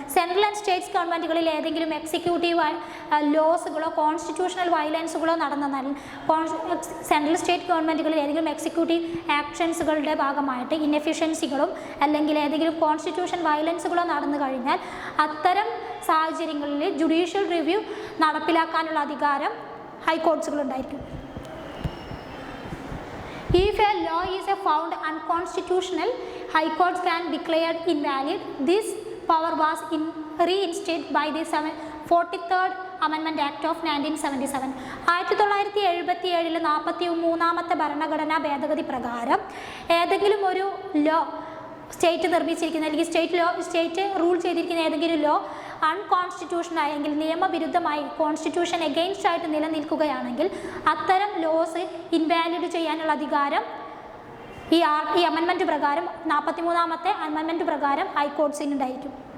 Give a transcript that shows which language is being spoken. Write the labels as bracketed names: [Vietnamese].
[Malayalam] Central and States ഗവൺമെൻറ്റുകളിൽ ഏതെങ്കിലും executive ലോസുകളോ constitutional വയലൻസുകളോ നടന്നാൽ central state ഗവൺമെൻറ്റുകളിൽ ഏതെങ്കിലും എക്സിക്യൂട്ടീവ് ആക്ഷൻസുകളുടെ ഭാഗമായിട്ട് ഇൻഎഫിഷ്യൻസികളും അല്ലെങ്കിൽ ഏതെങ്കിലും കോൺസ്റ്റിറ്റ്യൂഷൻ വയലൻസുകളോ നടന്നു കഴിഞ്ഞാൽ അത്തരം സാഹചര്യങ്ങളിൽ ജുഡീഷ്യൽ റിവ്യൂ നടപ്പിലാക്കാനുള്ള അധികാരം ഹൈക്കോർട്സുകളുണ്ടായിരിക്കും. [English] If a law is found unconstitutional, High Court can declare invalid. This power was reinstated by the 43rd Amendment Act of 1977. [Malayalam] 1977 43ാമത്തെ ഭരണഘടനാ ഭേദഗതി പ്രകാരം ഏതെങ്കിലും ഒരു ലോ സ്റ്റേറ്റ് നിർമ്മിച്ചിരിക്കുന്ന അല്ലെങ്കിൽ സ്റ്റേറ്റ് റൂൾ ചെയ്തിരിക്കുന്ന ഏതെങ്കിലും ലോ അൺകോൺസ്റ്റിറ്റ്യൂഷൻ ആയെങ്കിൽ നിയമവിരുദ്ധമായി കോൺസ്റ്റിറ്റ്യൂഷൻ എഗെയിൻസ്റ്റ് ആയിട്ട് നിലനിൽക്കുകയാണെങ്കിൽ അത്തരം ലോസ് ഇൻവാലിഡ് ചെയ്യാനുള്ള അധികാരം ഈ അമെൻമെൻറ്റ് പ്രകാരം 43ാമത്തെ അമെൻമെൻറ്റ് പ്രകാരം ഹൈക്കോർട്സിനുണ്ടായിരിക്കും.